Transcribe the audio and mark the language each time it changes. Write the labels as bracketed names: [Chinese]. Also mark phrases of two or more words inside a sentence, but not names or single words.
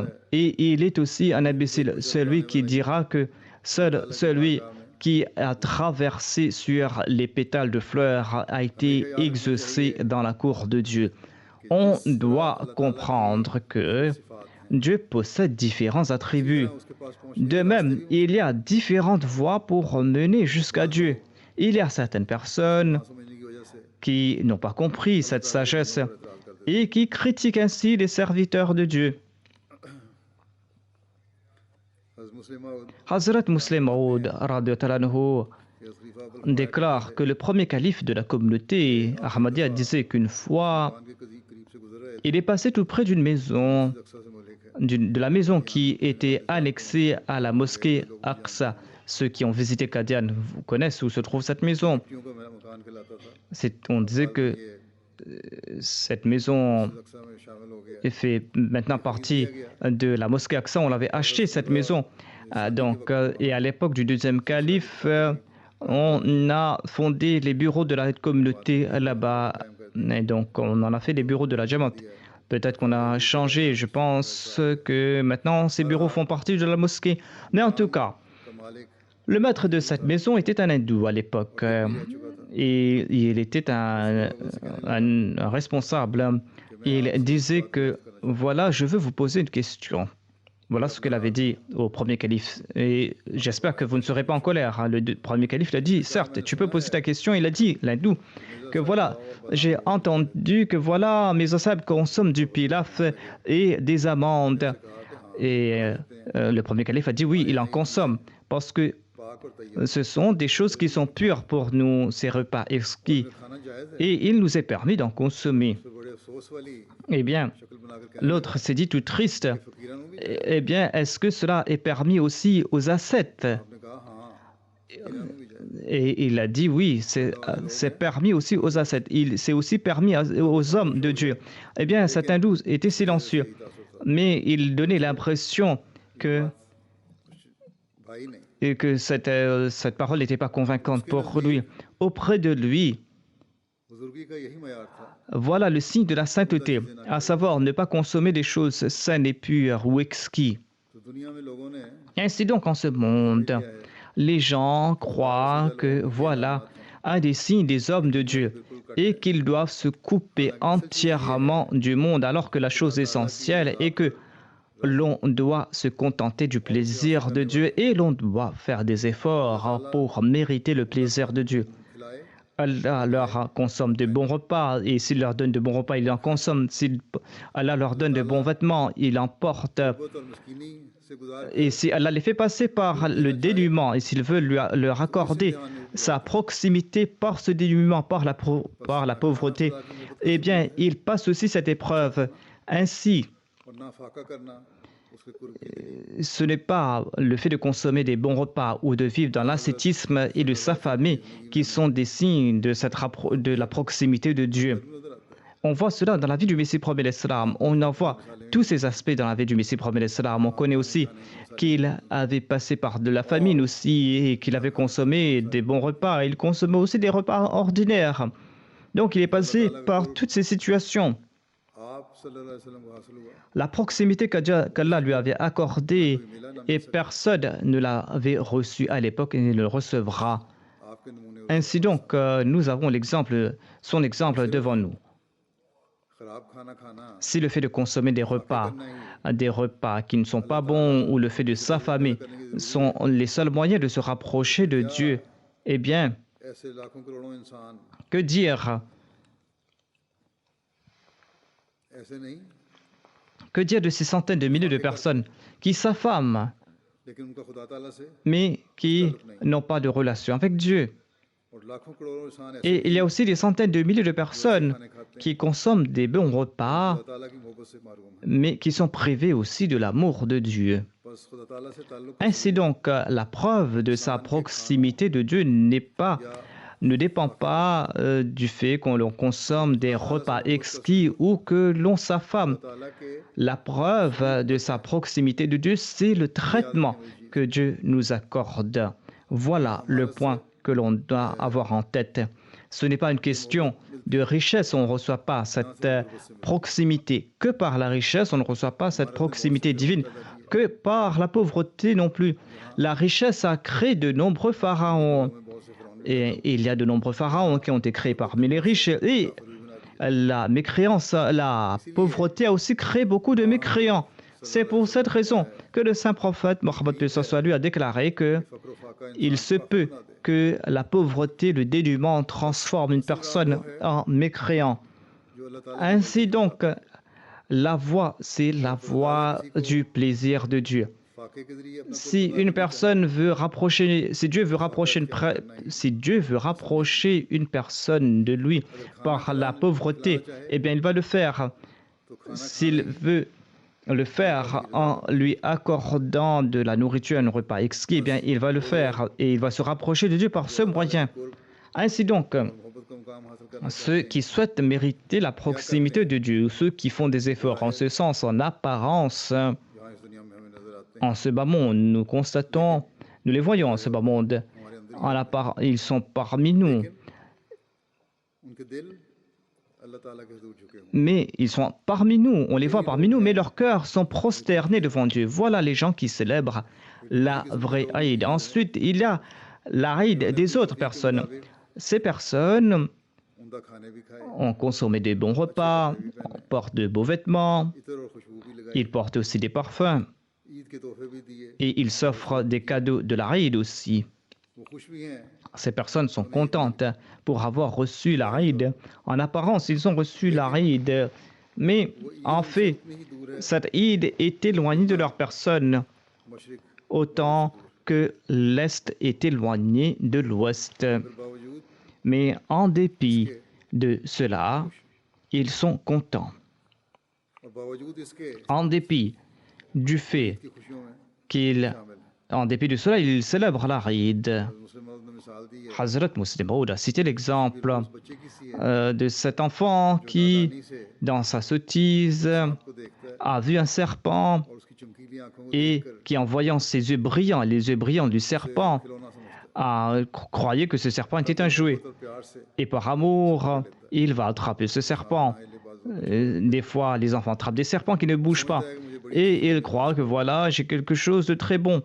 [French] Et il est aussi un imbécile, celui qui dira que seul celui qui a traversé sur les pétales de fleurs a été exaucé dans la cour de Dieu. On doit comprendre que Dieu possède différents attributs. De même, il y a différentes voies pour mener jusqu'à Dieu. Il y a certaines personnes [Urdu] سمجھنے کی وجہ سے [French] qui n'ont pas compris cette sagesse et qui critiquent ainsi les serviteurs de Dieu. [Urdu] حضرت مسلم موعود [French] Hazrat Muslim Maud [Arabic] رضي الله عنه, [Urdu] کے خلیفہ عبدل [French] déclare que le premier calife de la communauté, Ahmadiyya, disait qu'une fois, [Urdu] خان کے قریب سے گزر رہے تھے [French] il est passé tout près d'une maison, [Urdu] اقصیٰ سے ملک ہے [French] de la maison qui était annexée à la mosquée Aqsa. Ceux qui ont visité Qadian vous connaissent où se trouve cette maison. [Urdu] کیوں کا مکان کہلاتا تھا [French] On disait que cette maison [Urdu] اقصیٰ میں شامل ہو گیا [French] fait maintenant partie de la mosquée Aqsa. On l'avait acheté cette maison. Et à l'époque du deuxième calife, on a fondé les bureaux de la communauté là-bas. Et donc, on en a fait des bureaux de la Jamaat. Peut-être qu'on a changé. Je pense que maintenant, ces bureaux font partie de la mosquée. Mais en tout cas, [Urdu] کا مالک [French] le maître de cette maison était un hindou à l'époque. Et il était un responsable. Il disait que, voilà, je veux vous poser une question. Voilà ce qu'il avait dit au premier calife. Et j'espère que vous ne serez pas en colère. Le premier calife l'a dit, certes, tu peux poser ta question. Il a dit, l'hindou, que voilà, j'ai entendu que voilà, mes asab consomment du pilaf et des amandes. Et le premier calife a dit, oui, il en consomme. Parce que [Urdu] پاک اور طیب [French] ce sont des choses qui sont pures pour nous, ces repas exquis. [Urdu] کھانا جائز ہے [French] Et il nous est permis d'en consommer. [Urdu] تو بڑے افسوس والی [French] Eh bien, [Urdu] شکل بنا کر کہنے [French] l'autre s'est dit tout triste. [Urdu] فقیران کو بھی [French] Eh bien, est-ce que cela est permis aussi aux ascètes? [Urdu] آپ نے کہا ہاں فقیران کو بھی جائز [French] Et il a dit oui, c'est permis aussi aux ascètes. C'est aussi permis aux hommes de Dieu. Eh bien, cet hindou était silencieux, mais il donnait l'impression que [Urdu] بھائی نہیں [French] et que cette parole n'était pas convaincante pour lui. Auprès de lui, [Urdu] بزرگی کا یہی معیار تھا [French] voilà le signe de la sainteté, à savoir ne pas consommer des choses saines et pures ou exquis. [Urdu] تو دنیا میں لوگوں نے [French] Ainsi donc, en ce monde, les gens croient que voilà un des signes des hommes de Dieu et qu'ils doivent se couper entièrement du monde, alors que la chose essentielle est que l'on doit se contenter du plaisir de Dieu et l'on doit faire des efforts pour mériter le plaisir de Dieu. [Urdu] खिलाए [French] Allah leur consomme de bons repas et s'il leur donne de bons repas, il en consomme. Allah leur donne de bons vêtements, il en porte. [Urdu] بہت اور مسکینی سے گزار [French] Et si Allah les fait passer par le dénuement et s'il veut leur accorder sa proximité par ce dénuement, par la pauvreté, eh bien, il passe aussi cette épreuve. Ainsi, [Urdu] اور نہ فاقہ کرنا اس کے قرب کی نہیں [French] ce n'est pas le fait de consommer des bons repas ou de vivre dans l'ascétisme et de s'affamer qui sont des signes de la proximité de Dieu. [Urdu] نظر آتا ہے [French] On voit cela dans la vie du Messie premier l'Islam. On en voit tous ces aspects dans la vie du Messie premier l'Islam. On connaît aussi qu'il avait passé par de la famine aussi et qu'il avait consommé des bons repas. Il consommait aussi des repas ordinaires. Donc il est passé par toutes ces situations. [Urdu] آپ [Arabic] صلى الله عليه وسلم [Urdu] کو حاصل ہوا [French] La proximité qu'Allah lui avait accordée et personne ne l'avait reçue à l'époque et ne le recevra. [Urdu] آپ کے نمونے [French] Ainsi donc, nous avons son exemple devant nous. [Urdu] خراب کھانا کھانا [French] Si le fait de consommer des repas qui ne sont pas bons ou le fait de s'affamer sont les seuls moyens de se rapprocher de Dieu, eh bien, [Urdu] ایسے لاکھوں کروڑوں انسان [French] que dire? [Urdu] ایسے نہیں [French] Que dire de ces centaines de milliers de personnes qui s'affament, [Urdu] لیکن ان کا خدا تعالیٰ سے [French] mais qui n'ont pas de relation avec Dieu? [Urdu] اور لاکھوں کروڑوں انسان ایسے [French] Et il y a aussi des centaines de milliers de personnes qui consomment des bons repas, [Urdu] خدا تعالیٰ کی محبت سے محروم ہیں [French] mais qui sont privés aussi de l'amour de Dieu. [Urdu] بس خدا تعالیٰ سے تعلق [French] Ainsi donc, la preuve de sa proximité de Dieu ne dépend pas du fait qu'on l'on consomme des repas exquis ou que l'on s'affame. [Urdu] تعالیٰ کے [French] La preuve de sa proximité de Dieu, c'est le traitement que Dieu nous accorde. Voilà le point que l'on doit avoir en tête. Ce n'est pas une question de richesse, on ne reçoit pas cette proximité. Que par la richesse, on ne reçoit pas cette proximité divine. Que par la pauvreté non plus. La richesse a créé de nombreux pharaons. [Urdu] بہت سے فرعون [French] Et il y a de nombreux pharaons qui ont été créés parmi les riches. Et la mécréance, la pauvreté a aussi créé beaucoup de mécréants. C'est pour cette raison que le saint prophète Mohammed lui a déclaré que [Urdu] فقر فاقہ [French] il se peut que la pauvreté, le dénuement transforme une personne en mécréant. [Urdu] جو اللہ تعالیٰ [French] Ainsi donc, la voie, c'est la voie du plaisir de Dieu. [Urdu] فاقے کے ذریعے اپنا [French] Si une personne veut rapprocher, si Dieu veut rapprocher une personne de lui par la pauvreté, eh bien il va le faire. [Urdu] تو کھانا [French] S'il veut le faire en lui accordant de la nourriture, un repas exquis, eh bien il va le faire et il va se rapprocher de Dieu par ce moyen. Ainsi donc, [Urdu] محبت کا مقام حاصل کرنا [French] ceux qui souhaitent mériter la proximité de Dieu, ou ceux qui font des efforts en ce sens, en apparence, [Urdu] یہاں اس دنیا میں ہمیں نظر آتے ہیں [French] en ce bas monde, nous constatons, nous les voyons en ce bas monde, ils sont parmi nous, [Urdu] ان کے دل اللہ تعالیٰ کے حضور جھکے ہوئے [French] mais ils sont parmi nous, on les voit parmi nous, mais leurs cœurs sont prosternés devant Dieu. Voilà les gens qui célèbrent la vraie Aïd. Ensuite, il y a la Aïd des autres personnes. Ces personnes [Urdu] عمدہ کھانے بھی کھائے [French] ont consommé de bons repas, portent de beaux vêtements, [Urdu] عطر اور خوشبو بھی لگائی [French] ils portent aussi des parfums [Urdu] عید کے تحفے بھی دیے [French] et ils s'offrent des cadeaux de la Aïd aussi. [Urdu] وہ خوش بھی ہیں [French] Ces personnes sont contentes pour avoir reçu la Aïd. En apparence, ils ont reçu la Aïd, mais en fait, [Urdu] اتنی ہی دور ہے [French] cette Aïd est éloignée de leur personne, [Urdu] मशरिक [French] autant que l'Est est éloigné de l'Ouest. [Urdu] پھر باوجود [French] Mais en dépit de cela, ils sont contents. [Urdu] اور باوجود اس کے [French] En dépit du fait [Urdu] کی خوشیوں میں [French] qu'ils, [Urdu] شامل ہیں [French] en dépit de cela, ils célèbrent la Eid. [Urdu] مسلم موعود نے مثال دی ہے [French] Hazrat Muslim Maud a cité l'exemple [Urdu] اس بچے کی سی ہے [French] de cet enfant qui, [Urdu] نادانی سے [French] dans sa sottise, [Urdu] کو دیکھتا ہے [French] a vu un serpent [Urdu] اور اس کی چمکیلی [French] et qui, en voyant ses yeux brillants, les yeux brillants du serpent, croyait que ce serpent était un jouet. Et par amour, il va attraper ce serpent. Des fois, les enfants attrapent des serpents qui ne bougent pas. Et il croit que voilà, j'ai quelque chose de très bon.